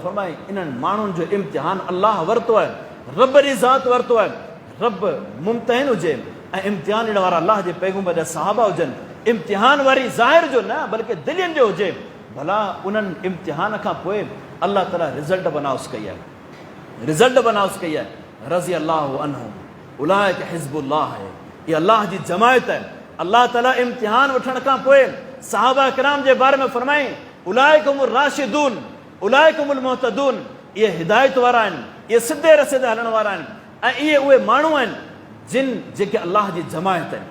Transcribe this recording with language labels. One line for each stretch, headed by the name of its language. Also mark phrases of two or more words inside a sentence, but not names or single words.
Sindhi: फरमाए इन्हनि माण्हुनि जो इम्तिहान अलाह वरितो आहे, रब जी ज़ात वरितो आहे। रब मुमतहिन हुजे ऐं इम्तिहान ॾियण वारा अलाह जे पैगुंबर जा सहाबा हुजनि, इम्तिहान वारी ज़ाहिर जो न बल्कि दिलियुनि जो हुजे, भला उन्हनि इम्तिहान खां पोइ अलाह ताला रिज़ल्ट बनाउस कई आहे, रिज़ल्ट बनाउस कई आहे।
Arabic: رضي الله عنهم أولئك حزب الله
Sindhi: आहे, इहा अलाह जी जमायत आहे। अलाह ताला इम्तिहान वठण खां पोइ सहाबा किराम जे बारे में फरमाई
Arabic: أولئكم الراشدون أولئكم المهتدون,
Sindhi: इहे हिदायत वारा आहिनि, इहे सिधे रस्ते ते हलण वारा आहिनि, ऐं इहे उहे माण्हू आहिनि जिन जेके अलाह जी जमायत आहिनि।